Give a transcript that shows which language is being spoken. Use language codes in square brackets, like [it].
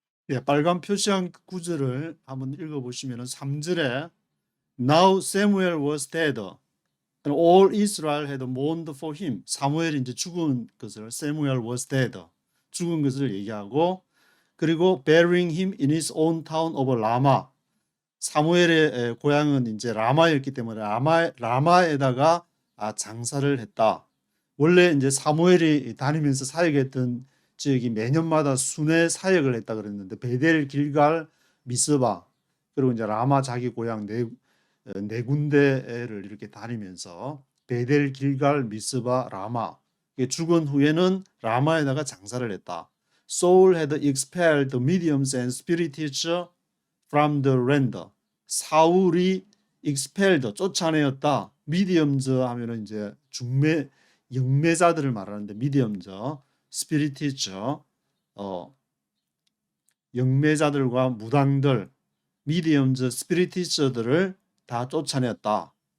[ko] 예, 빨간 표시한 구절을 한번 읽어보시면 3절에 [en] Now Samuel was dead, and all Israel had mourned for him. [ko] 사무엘이 이제 죽은 것을 [en] Samuel was dead, [ko] 죽은 것을 얘기하고, 그리고 [en] burying him in his own town of 라마. [ko] 사무엘의 고향은 이제 라마였기 때문에 라마에다가 장사를 했다. 원래 이제 사무엘이 다니면서 사역했던 지역이 매년마다 순회 사역을 했다 그랬는데 베델, 길갈, 미스바, 그리고 이제 라마 자기 고향 네 군데를 이렇게 다니면서 베델, 길갈, 미스바, 라마. 죽은 후에는 라마에다가 장사를 했다. [en] Saul had expelled the mediums and spiritists from the land. [ko] 사울이 [en] expelled, [ko] 쫓아내었다. mediums 하면은 이제 영매자들을 말하는데 mediums, spiritists, 영매자들과 무당들, mediums, spiritist들을 다 쫓아냈다.